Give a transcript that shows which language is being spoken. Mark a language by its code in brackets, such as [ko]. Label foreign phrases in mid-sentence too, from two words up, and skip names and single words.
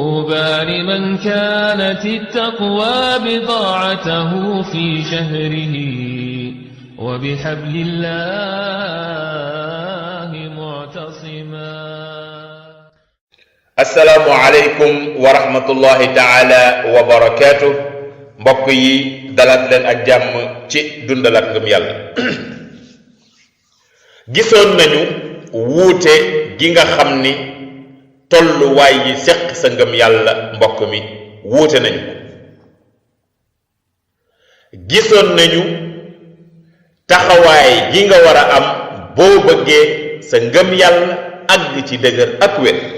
[ar] طوبى لمن كانت التقوى بضاعته في شهره وبحبل الله معتصما. السلام عليكم ورحمة الله تعالى وبركاته. [wo] mbokk yi dalat leen ak jàmm ci dundalat ngëm yàlla. gisoon nañu wuute gi nga xam ni tolluwaay yi seq sa ngëm yàlla mbokk mi wuute nañu ko. gisoon nañu taxawaay gi nga war a am boo bëggee sa ngëm yàlla àgg ci dëgër ak wér.